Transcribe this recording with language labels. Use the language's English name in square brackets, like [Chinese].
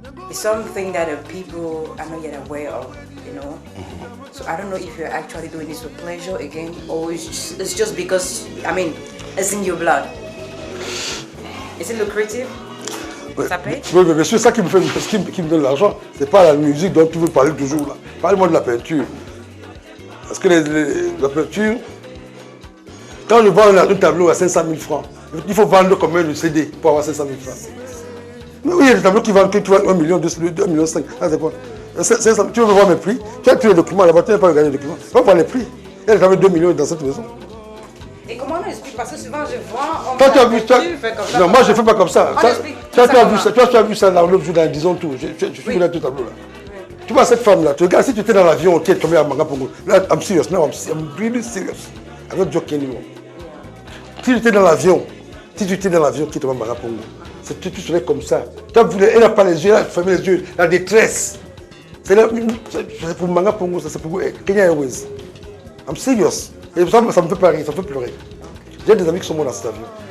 [English] It's something that people are not yet aware of, you know. So I don't know if you're actually doing this for pleasure again, or it's just because, I mean, it's in your blood. Is it lucrative? [French] Ça paye? Oui, mais c'est ça qui me donne l'argent. C'est pas la musique dont tu veux parler toujours là. Parle-moi de la peinture. Parce que la peinture, quand je vends un tableau à 500 000 francs, il faut vendre combien de CD pour avoir 500 000 francs? Mais oui, il y a des tableaux qui vendent que tu vois 1 million, 2 millions 5. Ah, c'est quoi? 500, tu veux voir mes prix? Tu as tous les documents là-bas, tu n'as pas regardé les documents. Tu vas voir les prix. Il y a des tableaux de 2 millions dans cette maison. Et comment on explique? Parce que souvent je vois. Toi, tu as vu ça? Non, moi je ne fais pas comme ça. Tu as vu ça l'autre jour dans Disons Tout. Je suis là tout tableau là. Tu vois cette femme là, tu regardes, si tu étais dans l'avion, tu es tombé à Manga Pongo. [English] Là, I'm serious, now I'm really serious. I'm not joking anymore. [French] Si tu étais dans l'avion, qui est tombé à Manga Pongo, tu serais comme ça. Elle n'a pas les yeux, elle a fermé les yeux, la détresse. C'est pour Manga Pongo, c'est pour Kenya Airways. [English] I'm serious. [French] Et ça me fait pas rire, ça me fait pleurer. J'ai des amis qui sont morts dans cet avion.